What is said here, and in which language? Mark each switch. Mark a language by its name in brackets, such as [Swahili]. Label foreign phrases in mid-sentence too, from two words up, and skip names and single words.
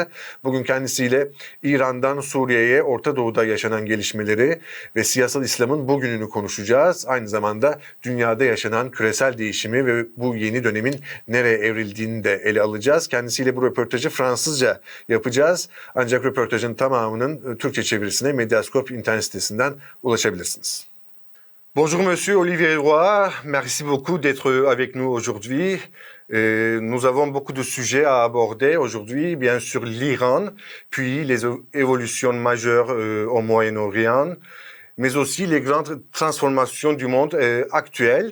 [Turkish] Bugün kendisiyle İran'dan Suriye'ye, Orta Doğu'da yaşanan gelişmeleri ve siyasal İslam'ın bugününü konuşacağız. Aynı zamanda dünyada yaşanan küresel değişimi ve bu yeni dönemin nereye evrildiğini de ele alacağız. Kendisiyle bu röportajı Fransızca yapacağız. Ancak röportajın tamamının Türkçe çevirisine Medyascope internet sitesinden ulaşabilirsiniz. [French] Bonjour Monsieur Olivier Roy, merci beaucoup d'être avec nous aujourd'hui. Nous avons beaucoup de sujets à aborder aujourd'hui, bien sûr l'Iran, puis les évolutions majeures au Moyen-Orient, mais aussi les grandes transformations du monde actuel.